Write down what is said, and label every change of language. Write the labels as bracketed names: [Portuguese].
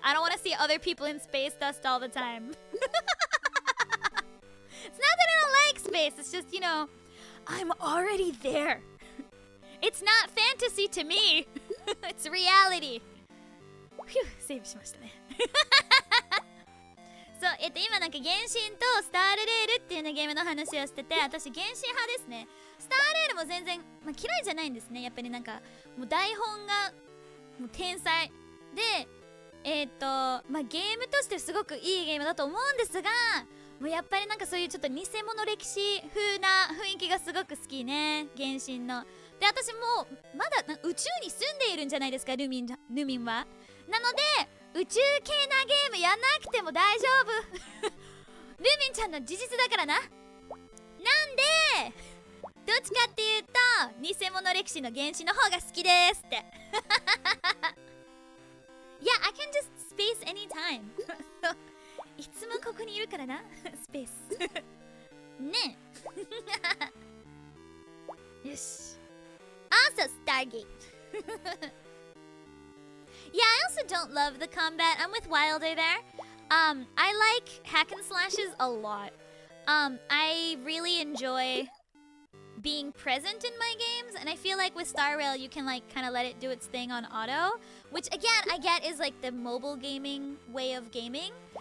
[English] I don't want to see other people in space dust all the time. It's not that I don't like space. It's just, you know, I'm already there. It's not fantasy to me. It's reality. Phew, [Japanese] セーブしましたね。そう、今なんか原神とスタールレールっていうねゲームの話をしてて、私原神派ですね。スターレールも全然、嫌いじゃないんですね。やっぱりなんかもう台本がもう天才で、ゲームとしてすごくいいゲームだと思うんですが、もうやっぱりなんかそういうちょっと偽物歴史風な雰囲気がすごく好きね、原神の。で、私もまだ宇宙に住んでいるんじゃないですか、ルミンは。なので宇宙系なゲームやんなくても大丈夫ルミンちゃんの事実だからな。なんでどっちかっていうと偽物歴史の原神の方が好きですって [English] Yeah, I can just space anytime [Japanese] いつもここにいるからなスペースねえよし。 [English] Also Stargate Yeah, I also don't love the combat. I'm with Wilder there. I like hack and slashes a lot. I really enjoy being present in my games, and I feel like with Star Rail you can like kind of let it do its thing on auto, which again I get is like the mobile gaming way of gaming.